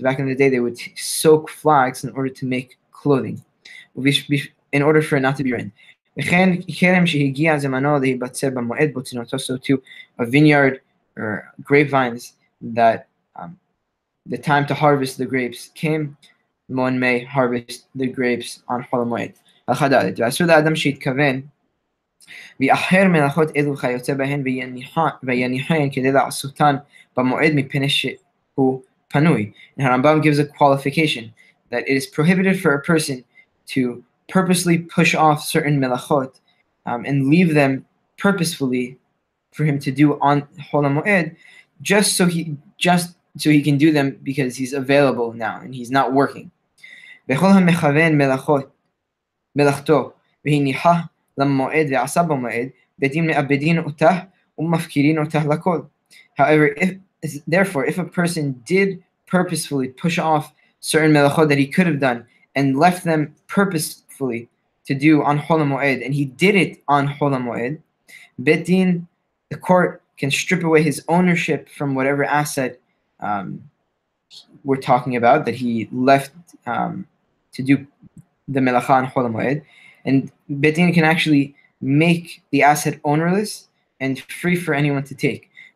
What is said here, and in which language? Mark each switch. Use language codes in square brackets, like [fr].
[en] Back in the day, they would soak flax in order to make clothing, in order for it not to be ruined. So to a vineyard or grapevines that the time to harvest the grapes came, one may harvest the grapes on Chol HaMoed. [he] ואסור לאדם שהתכוון ויאחר מלאכות אלו וכיוצא בהן ויניחן כדי לעשותן במועד מפני שהוא פנוי. [en] And Rambam gives a qualification that it is prohibited for a person to purposely push off certain melachot and leave them purposefully for him to do on Chol HaMoed just so he can do them because he's available now and he's not working. [he] וכל המכוון מלאכתו והניחה למועד ועשה במועד בדין מאבדין אותה ומפקירין אותה לכל. [en] However, if a person did purposefully push off certain melachot that he could have done and left them purposefully to do on Chol HaMoed, and he did it on Chol HaMoed, Bedin, the court, can strip away his ownership from whatever asset we're talking about that he left to do the melacha on Chol HaMoed, and Bedin can actually make the asset ownerless and free for anyone to take.